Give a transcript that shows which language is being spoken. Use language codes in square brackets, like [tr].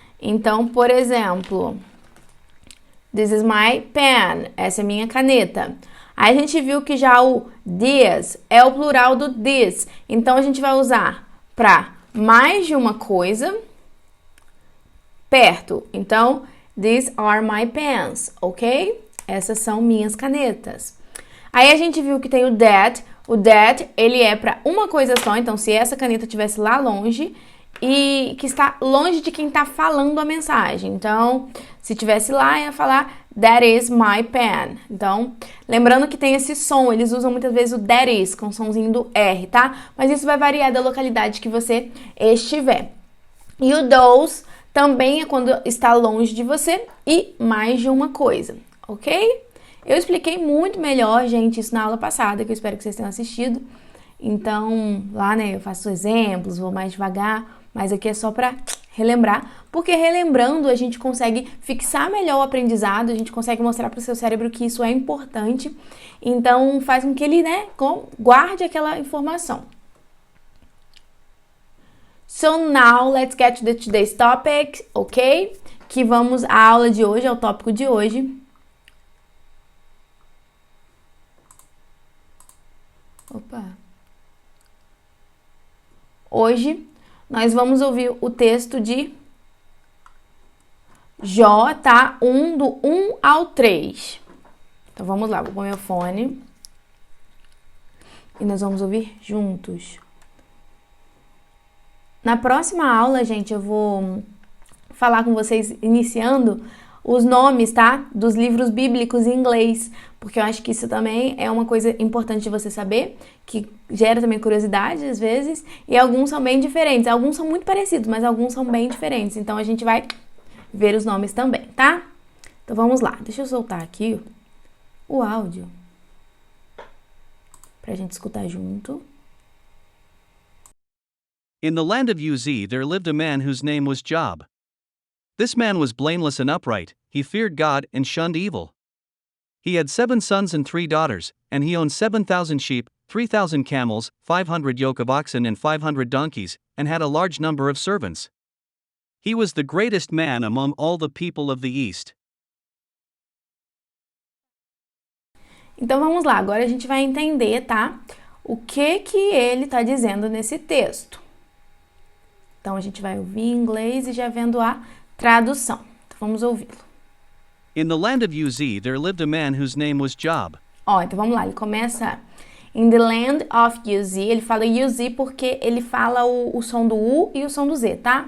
[pt] Então, por exemplo, [en] this is my pen. [pt] Essa é minha caneta. Aí a gente viu que já o this é o plural do this. Então, a gente vai usar para mais de uma coisa perto. Então, [en] these are my pens, [pt] ok? Essas são minhas canetas. Aí a gente viu que tem o that. O that, ele é para uma coisa só. Então, se essa caneta estivesse lá longe e que está longe de quem está falando a mensagem. Então, se estivesse lá, ia falar [en] that is my pen. [pt] Então, lembrando que tem esse som. Eles usam muitas vezes o that is com o somzinho do R, tá? Mas isso vai variar da localidade que você estiver. E o those também é quando está longe de você e mais de uma coisa, ok? Eu expliquei muito melhor, gente, isso na aula passada, que eu espero que vocês tenham assistido. Então, lá, né, eu faço exemplos, vou mais devagar, mas aqui é só para relembrar, porque relembrando a gente consegue fixar melhor o aprendizado, a gente consegue mostrar para o seu cérebro que isso é importante. Então, faz com que ele, né, guarde aquela informação. [en] So now, let's get to today's topic, ok? [pt] Que vamos à aula de hoje, ao tópico de hoje. Hoje nós vamos ouvir o texto de Jó, tá? Do 1 ao 3. Então vamos lá, vou pôr meu fone e nós vamos ouvir juntos. Na próxima aula, gente, eu vou falar com vocês iniciando os nomes, tá? Dos livros bíblicos em inglês, porque eu acho que isso também é uma coisa importante de você saber, que gera também curiosidade às vezes, e alguns são bem diferentes. Alguns são muito parecidos, mas alguns são bem diferentes. Então a gente vai ver os nomes também, tá? Então vamos lá. Deixa eu soltar aqui o áudio pra gente escutar junto. [en] In the land of Uz, there lived a man whose name was Job. This man was blameless and upright, he feared God and shunned evil. He had 7 sons and 3 daughters, and he owned 7,000 sheep, 3,000 camels, 500 yoke of oxen and 500 donkeys, and had a large number of servants. He was the greatest man among all the people of the East. [pt] Então vamos lá, agora a gente vai entender, tá? O que ele tá dizendo nesse texto. Então a gente vai ouvir em inglês e já vendo a tradução. Então vamos ouvi-lo. [en] In the land of Uz, there lived a man whose name was Job. [pt] Ó, então vamos lá, ele começa [en] in the land of Uz, [pt] ele fala Uz porque ele fala o som do U e o som do Z, tá?